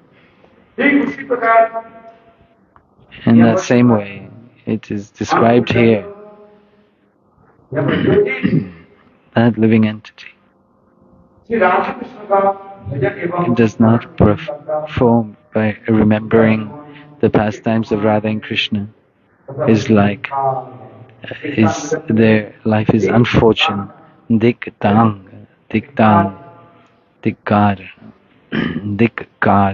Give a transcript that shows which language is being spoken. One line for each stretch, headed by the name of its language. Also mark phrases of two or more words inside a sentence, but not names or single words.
English: In that same way, it is described here, that living entity. It does not perform by remembering the pastimes of Radha and Krishna. Their life is unfortunate. Dik-dang, dik-dang, dik-gar, dik-gar.